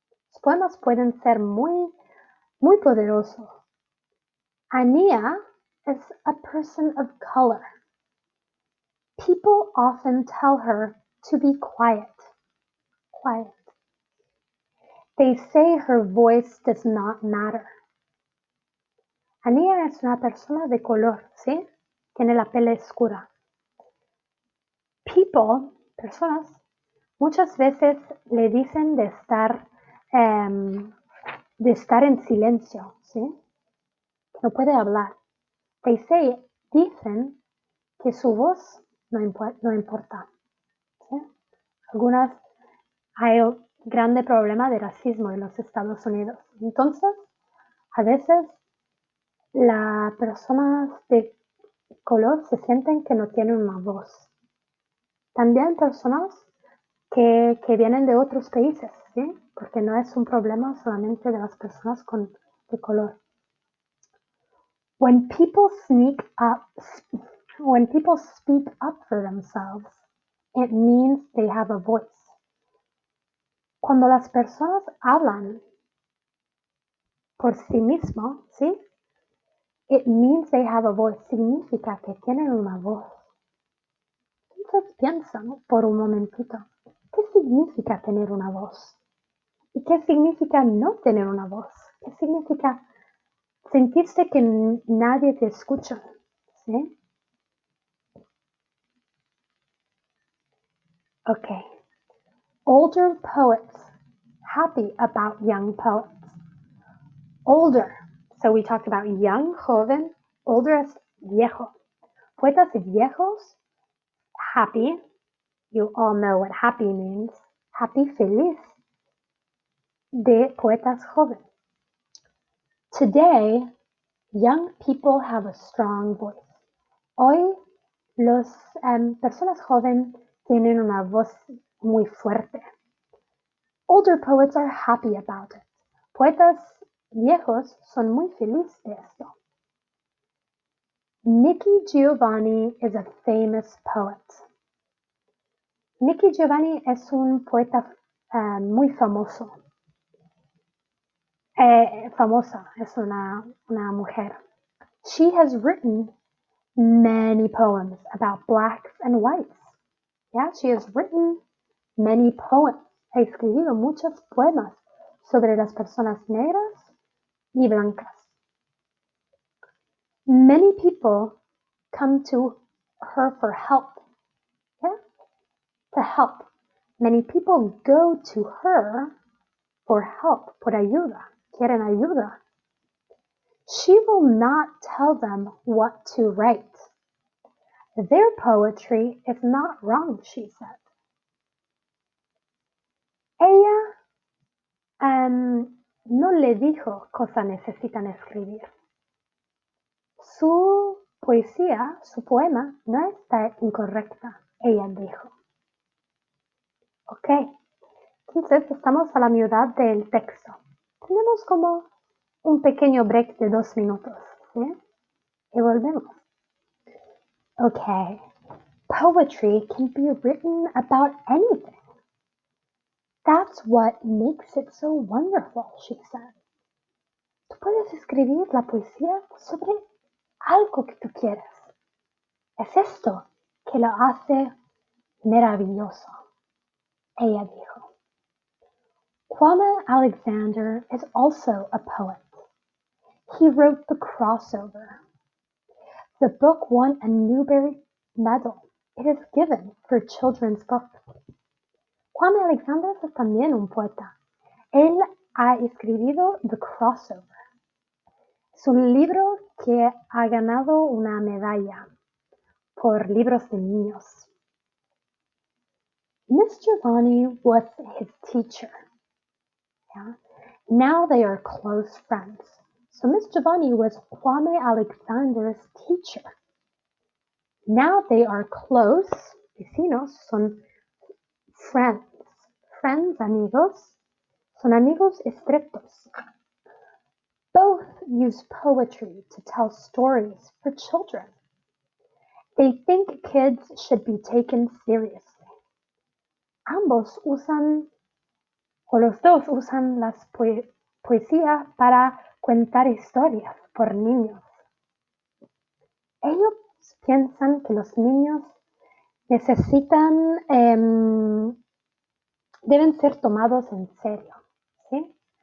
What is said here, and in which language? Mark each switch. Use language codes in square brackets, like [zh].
[es] Los poemas pueden ser muy, muy poderosos. [en] Ania is a person of color. People often tell her to be quiet. Quiet. They say her voice does not matter. [es] Ania es una persona de color, ¿sí? Tiene la piel oscura. People, personas, muchas veces le dicen de estar en silencio, ¿sí? No puede hablar. Dicen que su voz no importa. ¿Sí? Hay un grande problema de racismo en los Estados Unidos. Entonces, a veces las personas de color se sienten que no tienen una voz. También personas que vienen de otros países, ¿sí? Porque no es un problema solamente de las personas de color. [en] When people speak up for themselves, it means they have a voice. [es] Cuando las personas hablan por sí mismos, ¿sí? [en] It means they have a voice. [es] Significa que tienen una voz. Entonces piensan por un momentito, ¿qué significa tener una voz? ¿Y qué significa no tener una voz? ¿Qué significa sentirse que nadie te escucha? ¿Sí? [en] Okay. Older poets happy about young poets. Older. So we talked about young, joven. Older [es] es viejo. Poetas viejos [en] Happy, you all know what happy means. Happy, [es] feliz, de Poetas Joven. [en] Today, young people have a strong voice. [es] Hoy, los personas jóvenes tienen una voz muy fuerte. [en] Older poets are happy about it. [es] Poetas viejos son muy felices de esto. [en] Nicky Giovanni is a famous poet. [es] Nicky Giovanni es un poeta muy famoso. Famosa es una mujer. [en] She has written many poems about blacks and whites. Yeah, she has written many poems. [es] Ha escrito muchos poemas sobre las personas negras y blancas. [en] Many people come to her for help. Yeah, to help. Many people go to her for help, [es] por ayuda. Quieren ayuda. [en] She will not tell them what to write. Their poetry is not wrong, she said. [es] Ella no le dijo cosas necesitan escribir. Su poesía, su poema, no está incorrecta, ella dijo. Ok, entonces estamos a la mitad del texto. Tenemos como un pequeño break de 2 minutos, ¿sí? Y volvemos. [en] Okay, poetry can be written about anything. That's what makes it so wonderful, she said. [es] Tú puedes escribir la poesía sobre algo que tú quieras. Es esto que lo hace maravilloso, ella dijo. [en] Kwame Alexander is also a poet. He wrote The Crossover. The book won a Newbery Medal. It is given for children's books. [es] Kwame Alexander es también un poeta. Él ha escrito The Crossover. Es un libro que ha ganado una medalla por libros de niños. [en] Miss Giovanni was his teacher. Yeah? Now they are close friends. So Miss Giovanni was Kwame Alexander's teacher. Now they are close. [es] Vecinos son [en] friends. [es] Friends, amigos. Son amigos estrechos. [en] Both use poetry to tell stories for children. They think kids should be taken seriously. [es] Ambos usan, o los dos usan las poesía para contar historias por niños. Ellos piensan que los niños necesitan, deben ser tomados en serio, ¿sí?